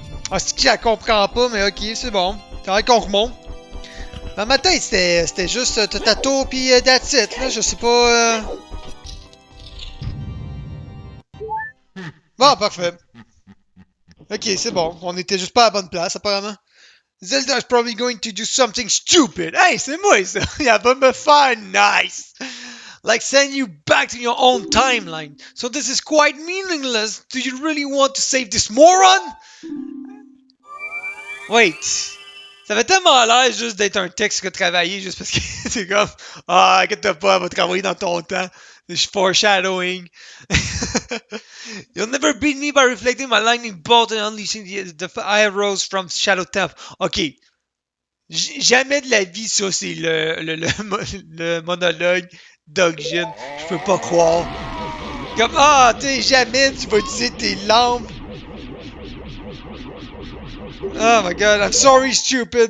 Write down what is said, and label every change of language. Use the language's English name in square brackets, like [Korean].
[French] Ah, c'est que je la comprends pas, mais ok, c'est bon. C'est vrai qu'on remonte. Dans ma tête, c'était juste Totato pis [English] that's it, [French] là, je sais pas... Bon, parfait. Ok, c'est bon. On était juste pas à la bonne place, apparemment. [English] Zelda's probably going to do something stupid. Hey, [French] c'est moi, ça! Il va me faire [English] nice! Like send you back to your own timeline. So this is quite meaningless. Do you really want to save this moron? Wait. [French] Ça fait tellement l'air juste d'être un texte que travailler juste parce que c'est comme ah, inquiète pas, elle va travailler dans ton temps. C'est foreshadowing. [English] You'll never beat me by reflecting my lightning bolt and unleashing the arrows from Shadow Temple. [French] Ok. Jamais de la vie, ça, c'est le monologue d'Ogin. Je peux pas croire. Comme, ah, tu sais, jamais tu vas utiliser tes lampes. [English] Oh my god, I'm sorry, stupid.